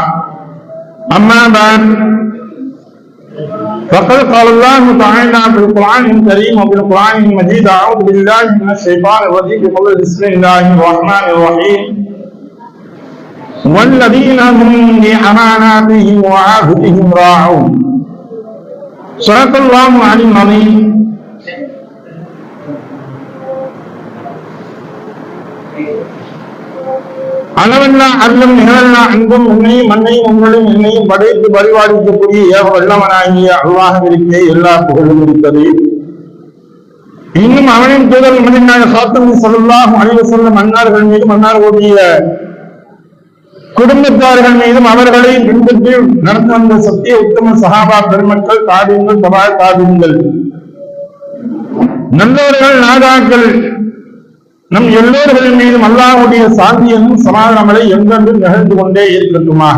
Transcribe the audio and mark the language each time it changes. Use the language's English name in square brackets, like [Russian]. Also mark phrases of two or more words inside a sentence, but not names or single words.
[Arabic] أما بعد، فقد قال الله تعالى في القرآن الكريم وفي القرآن المجيد: أعوذ بالله من الشيطان الرجيم، بسم الله الرحمن الرحيم: والذين هم لأماناتهم وعهدهم راعون. صدق الله العظيم. [Tamil] அளவெல்லாம் அருளும் நிகழல்லா அன்பும் உன்னையும் மண்ணையும் உங்களையும் என்னையும் படைத்து பரிபாலிக்கக்கூடிய ஏக வல்லவனாகிய அல்லாஹ்விற்கே எல்லா புகழும் இருக்கிறது. இன்னும் அவனின் தூதர் மனிதனாக சாத்தமி [Arabic] صلى الله عليه وسلم [Tamil] அன்னார்கள் மீதும் அன்னார்களுடைய குடும்பத்தார்கள் மீதும் அவர்களை பின்பற்றி நடந்து வந்த சத்திய உத்தம சஹாபா பெருமக்கள், தாபியங்கள், தபா தாபியங்கள், நல்லவர்கள், நாதாக்கள், நம் எல்லோர்களின் மீதும் அல்லாஹ்வுடைய சாந்தியும் சமாதானங்களை என்றென்றும் நிகழ்ந்து கொண்டே இருக்கட்டுமாக.